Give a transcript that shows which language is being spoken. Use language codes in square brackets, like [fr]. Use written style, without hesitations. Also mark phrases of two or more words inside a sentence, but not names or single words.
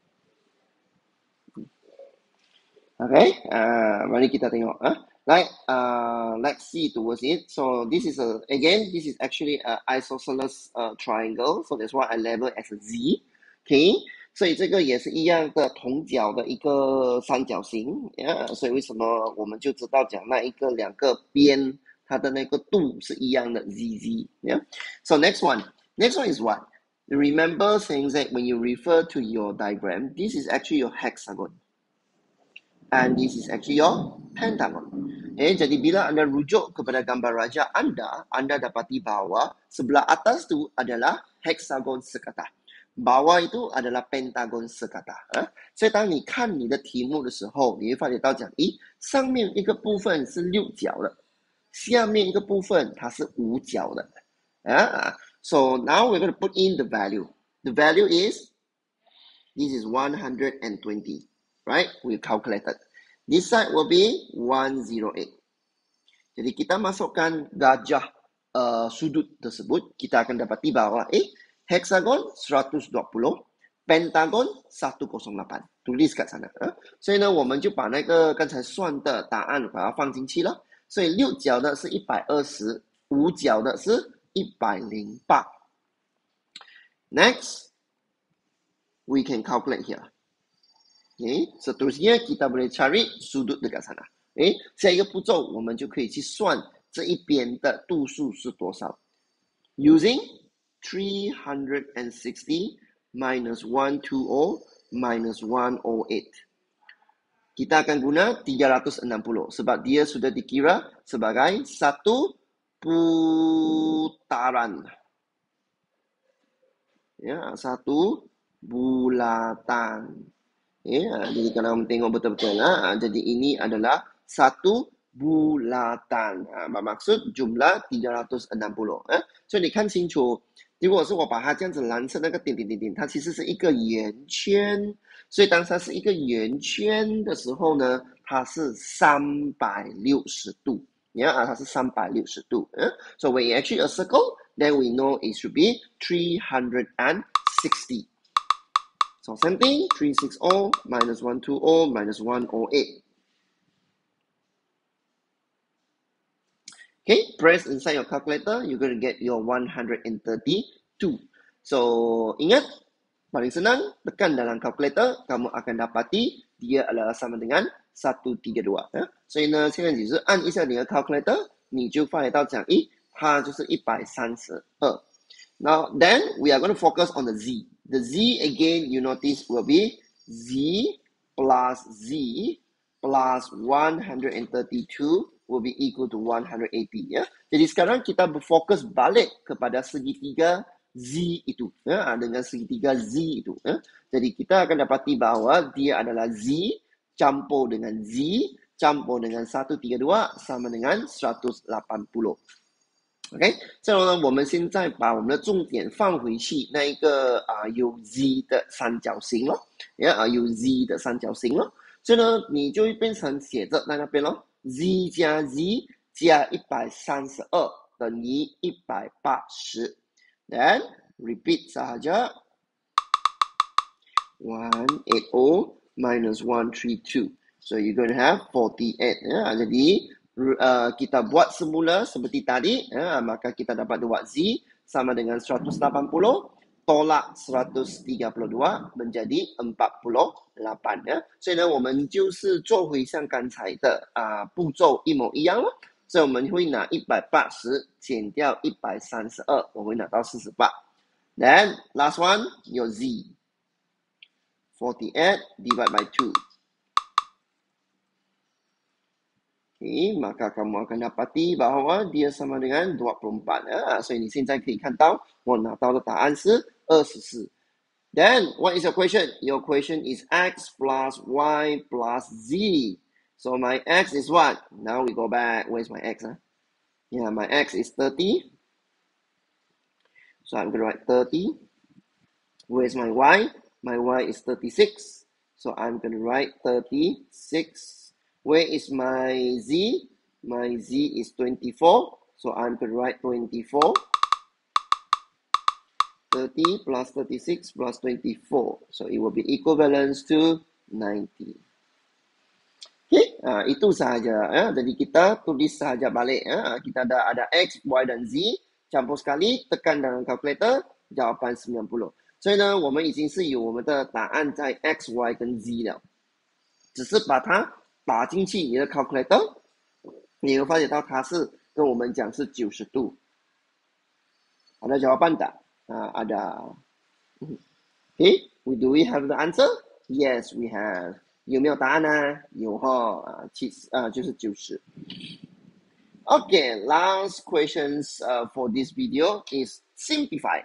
[ms] Okay, mari kita tengok. [en] Let's see towards it. So this is this is actually an isosceles triangle. So that's why I label as a Z. [zh] Okay, 所以这个也是一样的同角的一个三角形。所以为什么我们就知道讲那一个两个边它的那个度是一样的 ZZ. [en] So next one is what? Remember saying that when you refer to your diagram, this is actually your hexagon. And this is actually your pentagon. [ms] Jadi bila anda rujuk kepada gambar raja anda dapati bahawa sebelah atas tu adalah hexagon sekatah. Bawah itu adalah pentagon sekatah. [zh] 所以当你看你的题目的时候，你会发觉到讲，上面一个部分是六角的，下面一个部分它是五角的。 [en] So now we're going to put in the value. The value is, this is 120. Right? We calculated. This side will be 108. [ms] Jadi kita masukkan gajah sudut tersebut, kita akan dapati bahawa hexagon 120, pentagon 108. Tulis kat sana. [zh] 所以呢，我们就把那个刚才算的答案把它放进去了。所以六角的是120，五角的是 108。 [en] Next, we can calculate here. [ms] Seterusnya kita boleh cari sudut dekat sana. [zh] 下一个步骤我们就可以去算这一边的度数是多少。 [en] Using 360 minus 120 minus 108. [ms] Kita akan guna 360 sebab dia sudah dikira sebagai satu putaran. Satu bulatan. Jadi kalau tengok betul-betul, jadi ini adalah satu bulatan. Bermaksud jumlah 360. [zh] 所以你看清楚，如果是我把它这样子蓝色那个点点点点，它其实是一个圆圈。所以当它是一个圆圈的时候呢，它是360度。它是360 度。 [en] So when you actually a circle, then we know it should be 360. So same thing, 360 minus 120 minus 108. Okay, press inside your calculator, you're going to get your 132. [ms] So ingat, Paling senang, tekan dalam kalkulator, kamu akan dapati dia adalah sama dengan 132。 [zh] 所以呢，现在只是按一下你的 calculator，你就发觉到讲，它就是 132。 [en] Now, then we are going to focus on the z. The z again, you notice will be z plus z plus 132 will be equal to 180. [ms] Ya. Jadi sekarang kita berfokus balik kepada segitiga z itu. Ya, dengan segitiga z itu. Ya. Jadi kita akan dapati bahawa dia adalah z campur dengan z campur dengan 132 sama dengan 180。OK， 这 [zh] 样呢，我们现在把我们的重点放回去那一个有 z 的三角形咯，有 z 的三角形咯，所以呢，你就会变成写着在那边咯 ，z 加 z 加132等于 180。 [en] Then repeat sahaja 180 minus 132. So you're going to have 48. [ms] Ya. Jadi kita buat semula seperti tadi, maka kita dapat 2z sama dengan 180 tolak 132 menjadi 48。 [zh] 所以呢，我们就是做回像刚才的步骤一模一样了。所以我们会拿180减掉132，我会拿到 48。 [en] Then last one [zh] 有 [en] z 48 divide by 2。 [ms] Okay, maka kamu akan dapati bahawa dia sama dengan 24。 [zh] 所以你现在可以看到我拿到的答案是 24。 [en] Then what is your question? Your question is x plus y plus z. So my x is what? Now we go back. Where's my x? Yeah, my x is 30. So I'm going to write 30. Where's my y? My y is 36. So I'm going to write 36. Where is my z? My z is 24. So I'm going to write 24. 30 plus 36 plus 24. So it will be equivalent to 90. [ms] Okay, itu sahaja. Jadi kita tulis sahaja balik. Kita ada x, y dan z. Campur sekali, tekan dalam calculator, jawapan 90。 [zh] 所以呢，我们已经是有我们的答案在 x, y 跟 z 了，只是把它打进去你的 calculator， 你会发现到它是跟我们讲是90 度。 [ms] ada jawapan tak? Ada. [en] Okay, do we have the answer? Yes, we have. [zh] 有没有答案呢？有哈，就是 90。 [en] Okay, last questions for this video is simplify.